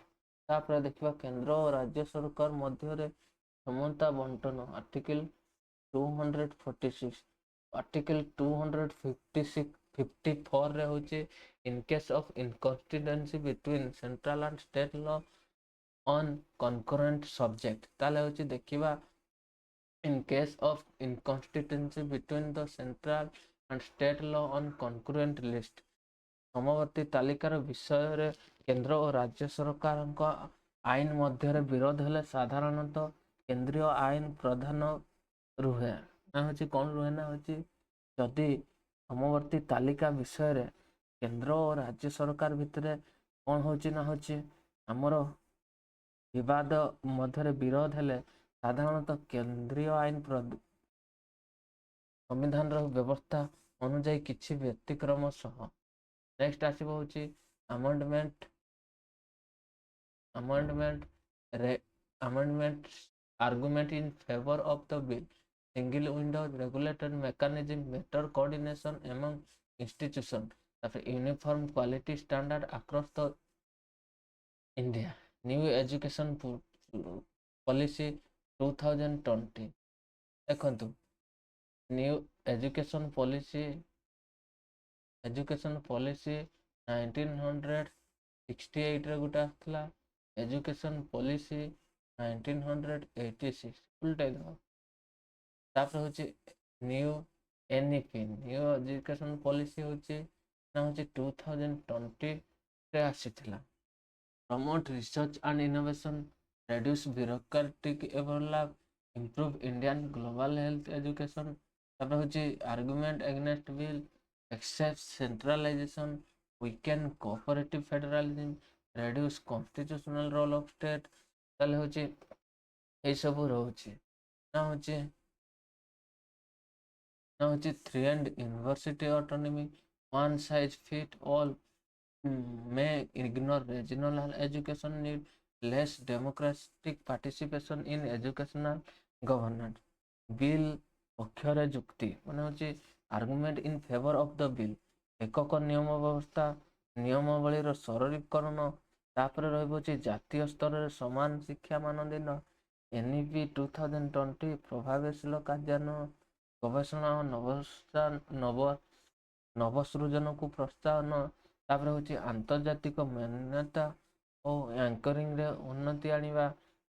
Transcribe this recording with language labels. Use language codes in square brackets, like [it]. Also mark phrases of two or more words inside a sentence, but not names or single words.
[or] ତାପରେ ଦେଖିବା କେନ୍ଦ୍ର ଓ ରାଜ୍ୟ ସରକାର ମଧ୍ୟରେ କ୍ଷମତା ବଣ୍ଟନ ଆର୍ଟିକଲ 246। ଆର୍ଟିକଲ 254 ରେ ହେଉଛି [en] in case of inconsistency between central and state law on concurrent subject। [or] ତାହେଲେ ହେଉଛି ଦେଖିବା [en] in case of inconsistency between the central and state law on concurrent list। [or] ସମବର୍ତ୍ତୀ ତାଲିକାର ବିଷୟରେ କେନ୍ଦ୍ର ଓ ରାଜ୍ୟ ସରକାରଙ୍କ ଆଇନ ମଧ୍ୟରେ ବିରୋଧ ହେଲେ ସାଧାରଣତଃ କେନ୍ଦ୍ରୀୟ ଆଇନ ପ୍ରଧାନ ରୁହେ ନା ହେଉଛି କ'ଣ ରୁହେ ନା ହେଉଛି ଯଦି ସମବର୍ତ୍ତୀ ତାଲିକା ବିଷୟରେ କେନ୍ଦ୍ର ଓ ରାଜ୍ୟ ସରକାର ଭିତରେ କ'ଣ ହେଉଛି ନା ହେଉଛି ଆମର ବିବାଦ ମଧ୍ୟରେ ବିରୋଧ ହେଲେ ସାଧାରଣତଃ କେନ୍ଦ୍ରୀୟ ଆଇନ ସମ୍ବିଧାନର ବ୍ୟବସ୍ଥା ଅନୁଯାୟୀ କିଛି ବ୍ୟତିକ୍ରମ ସହ। ନେକ୍ସଟ ଆସିବ ହେଉଛି [en] amendment argument in favor of the bill। single window regulated mechanism, better coordination among institutions, uniform quality standard across the India, new education policy 2020। [or] ଦେଖନ୍ତୁ [en] new education policy [or] 1968 ରେ ଗୋଟେ ଆସିଥିଲା, [en] education policy [or] 1986 ଉଲ୍ଟାଇ ଦେବ। ତାପରେ ହେଉଛି [en] new NEP new education policy [or] ହେଉଛି 2020 ରେ ଆସିଥିଲା। [en] promote research and innovation, reduce bureaucratic overlap, improve Indian global health education। [or] ତାପରେ ହେଉଛି [en] argument against bill, excess centralization, weaken cooperative federalism, reduce constitutional role of state। [or] ତାହେଲେ ହେଉଛି ଏଇସବୁ ରହୁଛି ନା ହେଉଛି [en] 3 and university autonomy, one size fit all may ignore regional education need, less democratic participation in educational governance। [or] bill ପକ୍ଷରେ ଯୁକ୍ତି ମାନେ ହେଉଛି [en] argument in favor of the bill, [or] ଏକକ ନିୟମ ବ୍ୟବସ୍ଥା, ନିୟମାବଳୀର ସରଳୀକରଣ, ତାପରେ ରହିବ ହେଉଛି ଜାତୀୟ ସ୍ତରରେ ସମାନ ଶିକ୍ଷା ମାନଦଣ୍ଡ, NEP 2020 ପ୍ରଭାବଶୀଳ କାର୍ଯ୍ୟାନ୍ୱୟନ, ଗବେଷଣା ଓ ନବସୃଜନକୁ ପ୍ରୋତ୍ସାହନ, ତାପରେ ହେଉଛି ଆନ୍ତର୍ଜାତିକ ମାନ୍ୟତା ଓ ଆଙ୍କରିଂରେ ଉନ୍ନତି ଆଣିବା,